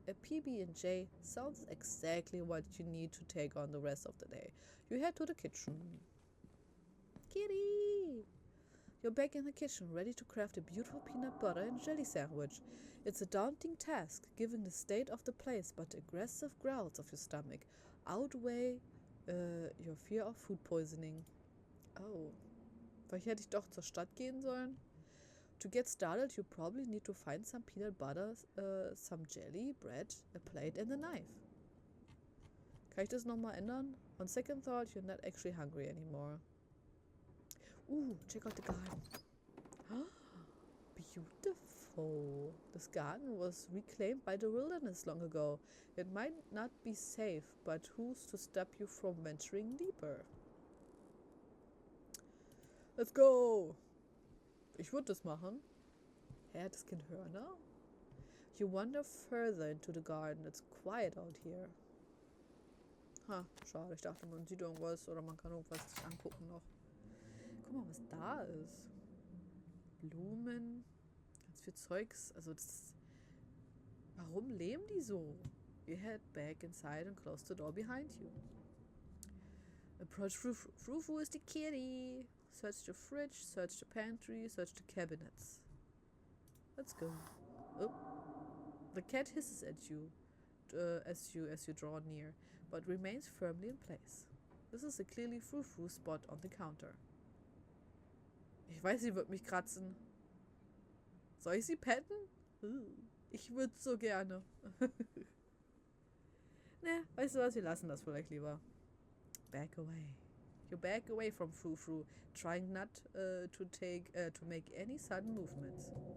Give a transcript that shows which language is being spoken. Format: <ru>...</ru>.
<en>A PB&J sounds exactly what you need to take on the rest of the day. You head to the kitchen. Kitty! You're back in the kitchen, ready to craft a beautiful peanut butter and jelly sandwich. It's a daunting task, given the state of the place, but the aggressive growls of your stomach outweigh your fear of food poisoning.</en> <de>Oh, vielleicht hätte ich doch zur Stadt gehen sollen.</de> <en>To get started, you probably need to find some peanut butter, some jelly, bread, a plate and a knife.</en> <de>Kann ich das nochmal ändern?</de> <en>On second thought, you're not actually hungry anymore. Ooh, check out the garden. Beautiful. This garden was reclaimed by the wilderness long ago. It might not be safe, but who's to stop you from venturing deeper?</en> <de>Let's go! Ich würde das machen. Hä, hat das Kind Hörner?</de> <en>You wander further into the garden. It's quiet out here. Ha, schade.</en> <de>Ich dachte, man sieht irgendwas oder man kann irgendwas sich angucken noch. Guck mal, was da ist. Blumen. Ganz viel Zeugs. Also das... Warum leben die so?</de> <en>You head back inside and close the door behind you. Approach Frou-Frou is the kitty. Search the fridge, search the pantry, search the cabinets. Let's go. Oh. The cat hisses at you as you draw near, but remains firmly in place.</en> <de>This is a clearly Frou-Frou spot on the counter. Ich weiß, sie wird mich kratzen. Soll ich sie petten? Ich würde so gerne. Ne, weißt du was, wir lassen das vielleicht lieber.</de> <en>Back away. You back away from Frou-Frou, trying not to make any sudden movements.</en>